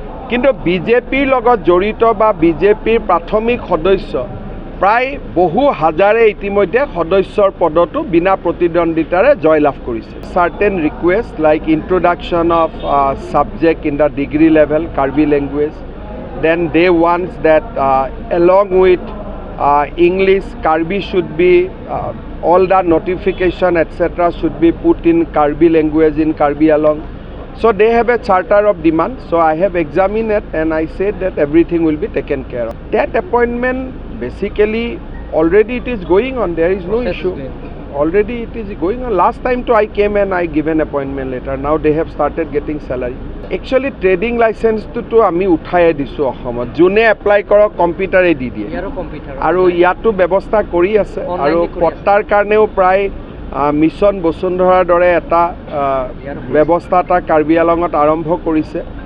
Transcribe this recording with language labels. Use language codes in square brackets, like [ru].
[as] কিন্তু বিজেপিৰ লগত জড়িত বা বিজেপিৰ প্ৰাথমিক সদস্য প্ৰায় বহু হাজাৰে ইতিমধ্যে সদস্যৰ পদতো বিনা প্ৰতিদ্বন্দ্বিতাৰে জয়লাভ কৰিছে। [en] Certain request like introduction of subject in the degree level Karbi language. Then they want that along with English, Karbi should be all the notification etc. should be put in Karbi language in Karbi Along. So they have a charter of demand. So I have examined it and I said that everything will be taken care of. That appointment basically already it is going on. There is no issue. Already it is going on. Last time too I came and I given appointment letter. Now they have started getting salary. [as] Actually trading লাইচেন্সটোতো আমি উঠাই দিছোঁ অসমত। যোনে apply কৰক কম্পিউটাৰে দি দিয়ে আৰু ইয়াতো ব্যৱস্থা কৰি আছে। আৰু পট্টাৰ কাৰণেও প্ৰায় মিছন বসুন্ধৰাৰ দৰে এটা ব্যৱস্থা এটা কাৰ্বি আলঙত আৰম্ভ কৰিছে।